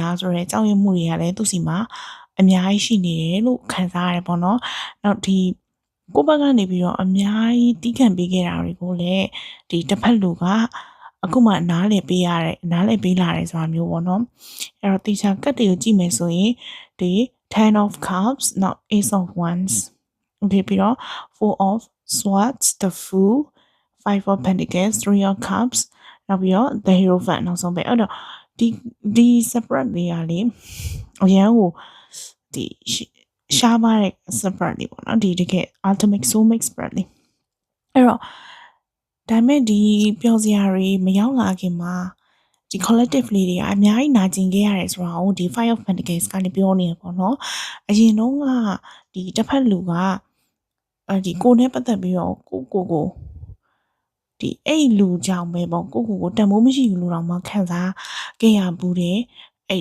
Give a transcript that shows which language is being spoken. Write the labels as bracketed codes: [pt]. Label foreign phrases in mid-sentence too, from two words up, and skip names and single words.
[my] လားဆိုတော့ကြောက်ရွံ့မှုတွေကလည်းသူ့စီမှာအများကြီးရှိနေတယ်လို့ခံစားရတယ်ပေါ့နော်နောက်ဒီကိုဘက်ကနေပြီးတော့အများကြီးတီးခံပေးခဲ့တာတွေကိုလည်းဒီတစ်ဖက်လူကအခုမှနားလည်ပေးလာတယ်ဆိုတာမျိုးပေါ့နော်အဲ့တော့တေချာကတ်တွေကိုကြည့်မယ်ဆိုရင်ဒီ Ten of Cups နောက် Ace of Wands okay ပြီးတော့ Four of Swords the Fool Five of Pentacles Three of Cups နောက်ပြီးတော့ The Hierophant နောက်ဆုံးပဲအဲ့တော့ဒီ separate တွေကလေအရန်ကိုဒီရှားပါတဲ့ separate တွေပေါ့နော်ဒီတကယ် [en] ultimate soulmate spread [my] တွေအဲ့တော့ဒါမဲ့ဒီပျော်စရာတွေမရောက်လာခင်မှာဒီ collective လေးတွေကအများကြီးနာကျင်ခဲ့ရတယ်ဆိုတာကိုဒီ Five of Pentacles ကနေပြောနေရပေါ့နော်အရင်တော့ကဒီတစ်ဖက်လူကဒီကိုနဲ့ ပတ်သက်ပြီးတော့ကိုဒီအဲ့လူကြောင့်ပဲပေါ့ကိုတန်မိုးမရှိဘူးလို့တော့မှခံစားခဲ့ရဘူးတဲ့အဲ့